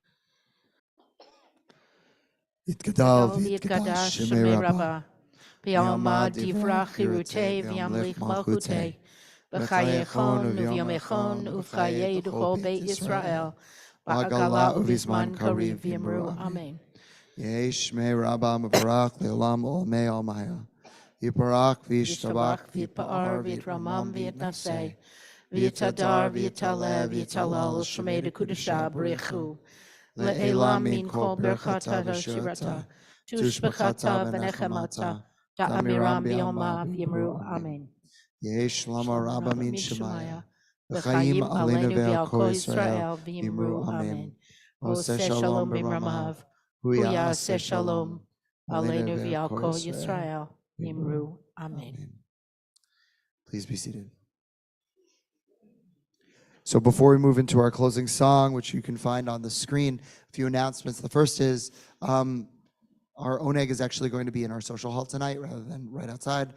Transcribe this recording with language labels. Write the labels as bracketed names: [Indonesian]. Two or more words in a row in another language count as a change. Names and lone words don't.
[Aramaic] יתגדל ויתקדש שמה רבא, בעלמא די ברא כרעותה וימליך מלכותה, בחייכון וביומיכון ובחיי דכל בית ישראל, בעגלא ובזמן קריב ואמרו אמן. יהא שמה רבא מברך לעלם עלמי עלמיא. יתברך וישתבח ויתפאר ויתרומם ויתנשא, ויתהדר ויתעלה ויתהלל שמה דקודשא בריך הוא, לעלא מן כל ברכתא ושירתא, תשבחתא ונחמתא, דאמירן בעלמא ואמרו אמן. יהא שלמא רבא מן שמיא. [Hebrew] וחיים עלינו ועל כל ישראל ואמרו אמן. עושה שלום במרומיו, הוא יעשה שלום, עלינו ועל כל ישראל ואמרו אמן. [English] Please be seated. So before we move into our closing song, which you can find on the screen, a few announcements. The first is our oneg is actually going to be in our social hall tonight rather than right outside.